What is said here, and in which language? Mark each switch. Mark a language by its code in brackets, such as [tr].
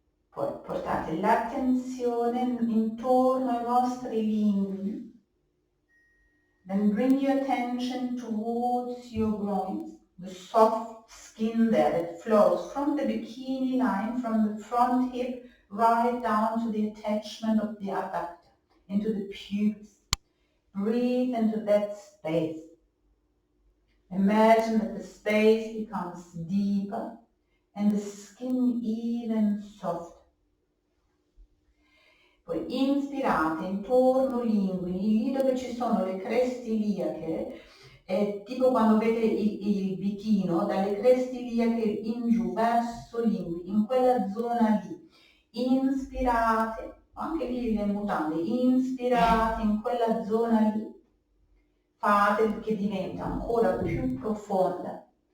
[it] Poi portate l'attenzione intorno ai vostri linguini. [en] Then bring your attention towards your groins, the soft skin there that flows from the bikini line, from the front hip, right down to the attachment of the adductor, into the pubes. Breathe into that space. Imagine that the space becomes deeper and the skin even softer. [it] Poi inspirate intorno linguini, lì dove ci sono le creste iliache, tipo quando vedete il bichino, dalle creste iliache in giù verso linguini, in quella zona lì. Inspirate, anche lì le mutande, inspirate in quella zona lì, fate che diventa ancora più profonda.